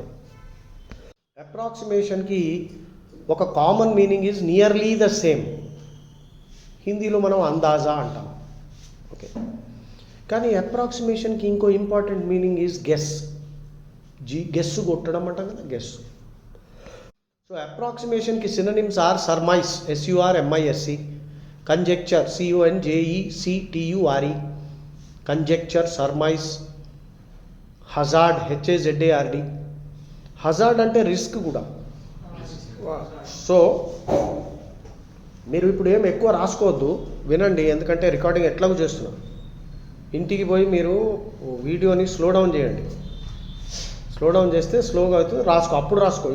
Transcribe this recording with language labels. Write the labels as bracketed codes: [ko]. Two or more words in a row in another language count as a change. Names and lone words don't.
[en] అప్రాక్సిమేషన్కి ఒక common meaning is nearly the same. [te] హిందీలో మనం అందాజా అంటాం. [en] ఓకే, కానీ అప్రాక్సిమేషన్కి ఇంకో important meaning is guess. [te] గెస్సు కొట్టడం అంటాం కదా, గెస్. [en] So approximation ki synonyms are surmise, SURMISE, conjecture, CONJECTURE, conjecture, surmise, hazard, HAZARD. [te] hazard అంటే రిస్క్ కూడా. సో మీరు ఇప్పుడు ఏం ఎక్కువ రాసుకోవద్దు, వినండి, ఎందుకంటే రికార్డింగ్ ఎట్లాగో చేస్తున్నాం. ఇంటికి పోయి మీరు వీడియోని [en] slow down [te] చేయండి. [en] slow down [te] చేస్తే స్లోగా అవుతుంది, రాసుకో, అప్పుడు రాసుకో.